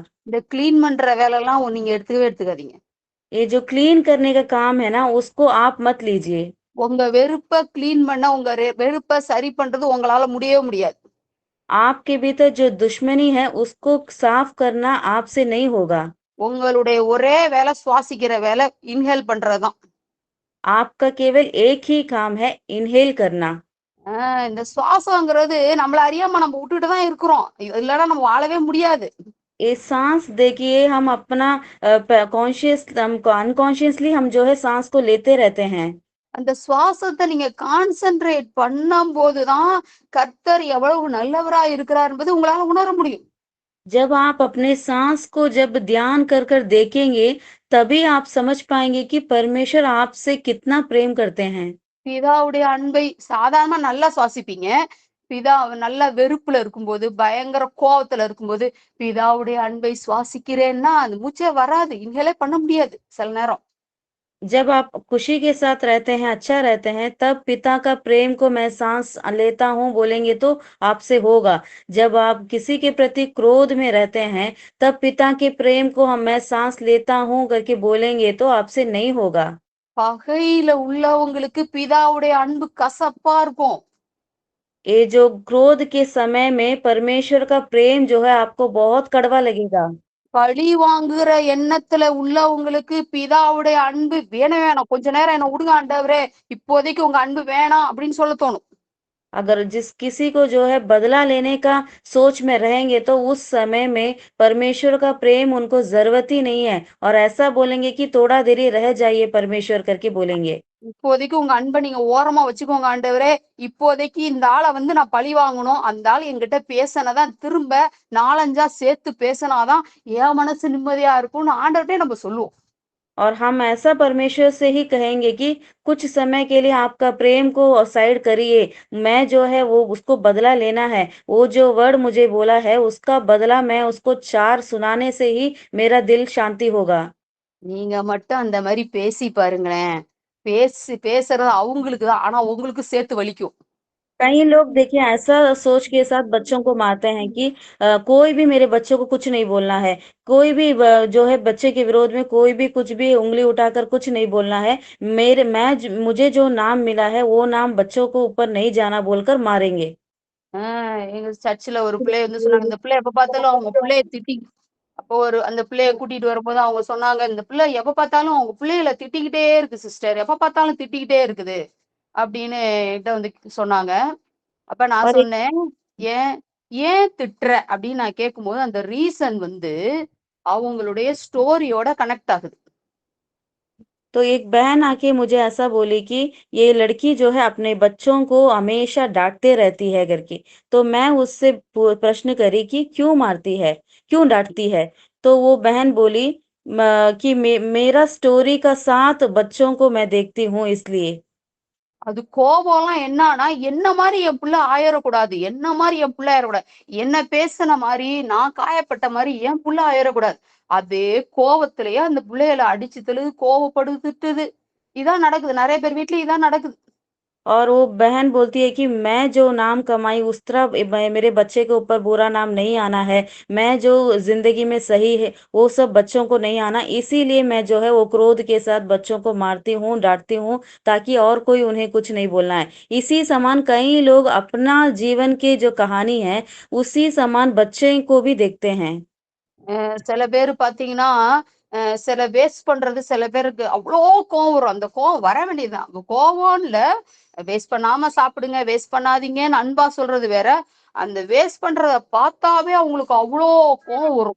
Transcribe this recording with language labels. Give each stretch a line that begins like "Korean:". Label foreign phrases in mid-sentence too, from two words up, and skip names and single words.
Tamil: இந்த கிளீன் பண்ற வேலைலாம் நீங்க எடுத்துக்கவே எடுத்துக்காதீங்க.
Hindi: ये जो क्लीन करने का काम है ना, उसको आप मत लीजिए।
Tamil: உங்க வெறுப்ப கிளீன் பண்ண, உங்க வெறுப்ப சரி பண்றது உங்களால முடியவே முடியாது.
Hindi: आपके भीतर जो दुश्मनी है, उसको साफ करना आपसे नहीं होगा।
Tamil: உங்களுடைய ஒரே வேலை சுவாசிக்கிற வேலை, இன்ஹேல் பண்றதுதான்.
Hindi: आपका केवल एक ही काम है, इनहेल करना।
Tamil: இந்த சுவாசங்கிறது நம்மள அறியாம நம்ம விட்டுட்டு தான் இருக்கிறோம். இல்லன்னா நம்ம வாழவே முடியாது.
Hindi: ये सांस देखिए, हम अपना कॉन्शियस हम अनकॉन्शियसली हम जो है सांस को लेते रहते हैं।
Tamil: அந்த சுவாசத்த நீங்க கான்சன்ட்ரேட் பண்ணும்போது தான், கர்த்தர் எவ்வளவு நல்லவரா இருக்கிறார் என்பது உங்களால உணர முடியும்.
Hindi: जब आप अपने सांस को जब ध्यान कर कर देखेंगे, तभी आप समझ पाएंगे कि परमेश्वर आपसे कितना प्रेम करते हैं।
Tamil: பிதாவுடைய அன்பை சாதாரணமா நல்லா சுவாசிப்பீங்க. பிதா நல்ல வெறுப்புல இருக்கும்போது, பயங்கர கோவத்துல இருக்கும்போது, பிதாவுடைய அன்பை சுவாசிக்கிறேன்னா, அந்த மூச்சே வராது. இன்ஹேலே பண்ண முடியாது சில நேரம்.
Hindi: जब आप खुशी के साथ रहते हैं, अच्छा रहते हैं, तब पिता का प्रेम को मैं सांस लेता हूँ बोलेंगे तो आपसे होगा। जब आप किसी के प्रति क्रोध में रहते हैं, तब पिता के प्रेम को मैं सांस लेता हूँ करके बोलेंगे तो आपसे नहीं होगा।
Tamil: பகையில உள்ளவங்களுக்கு பிதாவுடைய அன்பு கசப்பா இருக்கும்.
Hindi: ये जो क्रोध के समय में परमेश्वर का प्रेम जो है आपको बहुत कड़वा लगेगा।
Tamil: பழி வாங்குற எண்ணத்துல உள்ளவங்களுக்கு பிதாவுடைய அன்பு வேணவே வேணாம். கொஞ்ச நேரம் என்ன விடுங்க ஆண்டவரே, இப்போதைக்கு உங்க அன்பு வேணாம் அப்படின்னு சொல்ல தோணும்.
Hindi: अगर जिस किसी को जो है बदला लेने का सोच में रहेंगे तो उस समय में परमेश्वर का प्रेम उनको जरूरत ही नहीं है और ऐसा बोलेंगे कि थोड़ा देर ही रह जाइए परमेश्वर करके बोलेंगे।
Tamil: இப்போதைக்கு உங்க அன்பை நீங்க ஓரமா வச்சுக்கோங்க ஆண்டவரே. இப்போதைக்கு இந்த ஆளை நான் பழி வாங்கணும். அந்த ஆள் என்கிட்ட பேசினதான் திரும்ப 4-5 சேர்த்து பேசினாதான் என் மனசு நிம்மதியா இருக்கும்னு ஆண்டவர்கிட்டே நம்ம சொல்லுவோம்.
Hindi: और हम ऐसा परमेश्वर से ही कहेंगे कि कुछ समय के लिए आपका प्रेम को साइड करिए, मैं जो है वो उसको बदला लेना है, वो जो वर्ड मुझे बोला है उसका बदला मैं उसको 4 सुनाने से ही मेरा दिल शांति होगा।
Tamil: நீங்க மட்டும் அந்த மாதிரி பேசி பாருங்களேன். பேசுறது அவங்களுக்கு தான், ஆனா உங்களுக்கு சேர்த்து வலிக்கும்.
Hindi: कई लोग देखिए ऐसा सोच के साथ बच्चों को मारते हैं कि कोई भी मेरे बच्चों को कुछ नहीं बोलना है, कोई भी जो है बच्चे के विरोध में कोई भी कुछ भी उंगली उठाकर कुछ नहीं बोलना है, मुझे जो नाम मिला है वो नाम बच्चों को ऊपर नहीं जाना बोलकर मारेंगे।
Tamil: எங்க சர்ச்சில் ஒரு பிள்ளை சொன்னாங்க, இந்த பிள்ளை எப்ப பார்த்தாலும் அவங்க பிள்ளைய திட்டி. அப்போ அந்த பிள்ளைய கூட்டிட்டு வரும்போது அவங்க சொன்னாங்க, இந்த பிள்ளை எப்ப பார்த்தாலும் அவங்க பிள்ளைகளை திட்டிக்கிட்டே இருக்கு சிஸ்டர், எப்ப பார்த்தாலும் திட்டிக்கிட்டே இருக்குது அப்படின்னு என்கிட்ட சொன்னாங்க. அப்ப நான்
Hindi: और एक
Tamil: சொன்னேன், ஏன் ஏன் திட்டுற அப்படின்னு நான் கேட்கும்போது அந்த ரீசன் அவங்களுடைய ஸ்டோரியோட கனெக்ட் ஆகுது.
Hindi: तो एक बहन आके मुझे ऐसा बोली कि ये लड़की जो है अपने बच्चों को हमेशा डांटते रहती है करके। तो मैं उससे प्रश्न करी कि क्यों मारती है, क्यों डांटती है? तो वो बहन बोली कि मेरा स्टोरी का साथ बच्चों को मैं देखती हूँ इसलिए।
Tamil: அது கோபம்லாம் என்னன்னா, என்ன மாதிரி என் புள்ள ஆயிரக்கூடாது, என்ன மாதிரி என் புள்ள ஆயிரக்கூடாது, என்ன பேசின மாதிரி நான் காயப்பட்ட மாதிரி என் புள்ள ஆயிரக்கூடாது. அதே கோவத்திலேயே அந்த பிள்ளைகளை அடிச்சு தள்ளுது, கோவப்படுத்துது. இதான் நடக்குது, நிறைய பேர் வீட்லயும் இதான் நடக்குது.
Hindi: और वो बहन बोलती है कि मैं जो नाम कमाई उस तरह मेरे बच्चे के ऊपर बुरा नाम नहीं आना है, मैं जो जिंदगी में सही है वो सब बच्चों को नहीं आना, इसीलिए मैं जो है वो क्रोध के साथ बच्चों को मारती हूँ, डांटती हूँ, ताकि और कोई उन्हें कुछ नहीं बोलना है। इसी समान कई लोग अपना जीवन की जो कहानी है उसी समान बच्चे को भी देखते हैं।
Tamil: சில பேரு பாத்தீங்கன்னா, சில வேஸ்ட் பண்றது சில பேருக்கு அவ்ளோ கோவம் வரும். அந்த கோவம் வர வேண்டியதுதான். கோவம் இல்ல, வேஸ்ட் பண்ணாம சாப்பிடுங்க, வேஸ்ட் பண்ணாதீங்கன்னு அன்பா சொல்றது வேற. அந்த வேஸ்ட் பண்றத பார்த்தாவே அவங்களுக்கு அவ்ளோ கோவம் வரும்.